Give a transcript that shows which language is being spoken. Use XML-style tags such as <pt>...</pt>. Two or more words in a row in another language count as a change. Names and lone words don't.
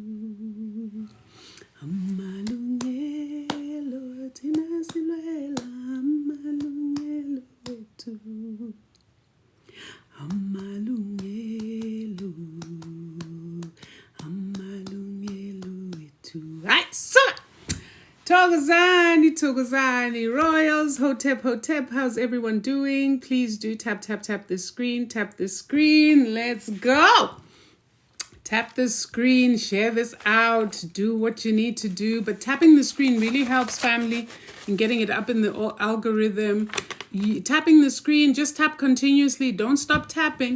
<zu>Amalungelo, thina silwela amalungelo wethu. Amalungelo, amalungelo wethu. Hayi, suka! Togozani, Royals, Hotep,</zu> <en>how's everyone doing? Please do tap the screen, let's go! Tap the screen, share this out, do what you need to do, but tapping the screen really helps, family, in getting it up in the algorithm. Tapping the screen, just tap continuously, don't stop tapping.</en>